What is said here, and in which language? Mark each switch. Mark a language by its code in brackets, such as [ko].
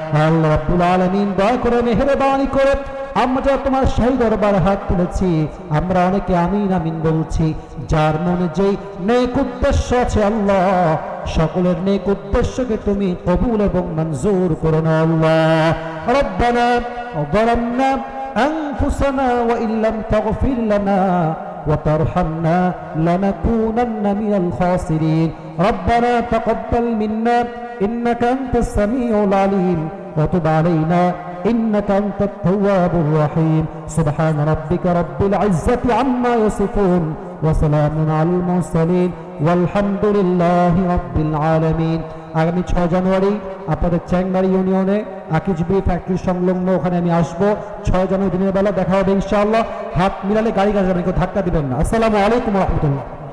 [bn] আল্লাহ রাব্বুল আলামিন দয়া করে মেহেরবানি করে আমরা যারা তোমার শাহী দরবারে হাত তুলেছি, আমরা অনেকে আমিন আমিন বলছি, যার মনে যেই নেক উদ্দেশ্য আছে আল্লাহ, সকলের নেক উদ্দেশ্যকে তুমি কবুল এবং মঞ্জুর করে নাও আল্লাহ। [ar] রব্বানা যালামনা আনফুসানা ওয়া ইল্লাম তাগফির লানা وترحمنا لنكونن من الخاسرين ربنا تقبل منا إنك أنت السميع العليم وتب علينا إنك أنت التواب الرحيم سبحان ربك رب العزة عما يصفون وسلام على المرسلين والحمد لله رب العالمين। [bn] আগামী 6 জানুয়ারি আপনাদের চ্যাংমারি ইউনিয়নে আকিজবি ফ্যাক্টরি সংলগ্ন ওখানে আমি আসবো। 6 জানুয়ারি দিনের বেলা দেখা হবে ইনশাআল্লাহ। হাত মিলালে গাড়ি গাড়ি ধাক্কা দিবেন না। আসসালামু আলাইকুম ওয়া রাহমাতুল্লাহ।